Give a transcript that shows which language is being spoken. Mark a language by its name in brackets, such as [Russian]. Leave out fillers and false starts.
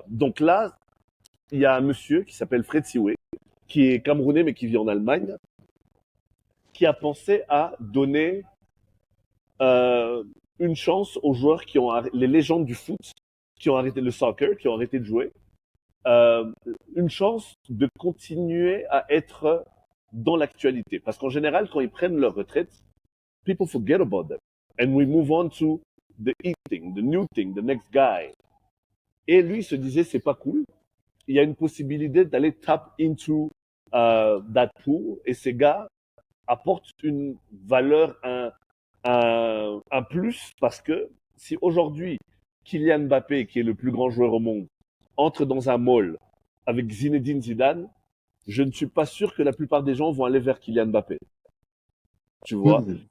[French] Donc là, il y a un monsieur qui s'appelle Fred Siwe, qui est camerounais mais qui vit en Allemagne, qui a pensé à donner euh, une chance aux joueurs qui ont les légendes du foot, qui ont arrêté le soccer, qui ont arrêté de jouer, euh, une chance de continuer à être dans l'actualité. Parce qu'en général, quand ils prennent leur retraite, [English] people forget about them. And we move on to the thing, the new thing, the next guy. [French] Et lui, il se disait, c'est pas cool. Il y a une possibilité d'aller [English] tap into that pool. [French] Et ces gars apportent une valeur, un plus, parce que si aujourd'hui, Kylian Mbappé, qui est le plus grand joueur au monde, entre dans un mall avec Zinedine Zidane, je ne suis pas sûr que la plupart des gens vont aller vers Kylian Mbappé. Tu vois?